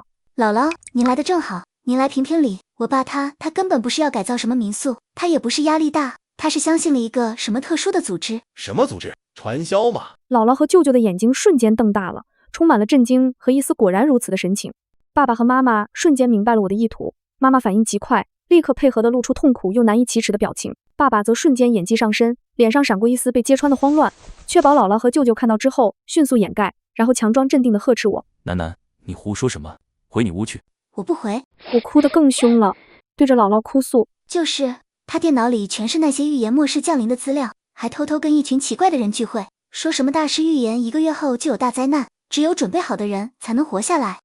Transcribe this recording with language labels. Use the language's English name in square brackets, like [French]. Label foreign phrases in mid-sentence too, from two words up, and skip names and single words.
[Chinese] 姥姥，您來得正好，您來評評理。我爸他根本不是要改造什麼民宿，他也不是壓力大，他是相信了一個什麼特殊的組織。什麼組織？傳銷嗎？姥姥和舅舅的眼睛瞬間瞪大了，充滿了震驚和一絲果然如此的神情。爸爸和媽媽瞬間明白了我的意圖，媽媽反應極快，立刻配合地露出痛苦又難以啟齒的表情。爸爸則瞬間演技上身，臉上閃過一絲被揭穿的慌亂，確保姥姥和舅舅看到之後迅速掩蓋，然後強裝鎮定地呵斥我：楠楠，你胡說什麼？回你屋去。我不回。我哭得更兇了，對着姥姥哭訴： 就是他電腦裡全是那些預言末世降臨的資料，還偷偷跟一群奇怪的人聚會，說什麼大師預言1個月後就有大災難，只有準備好的人才能活下來。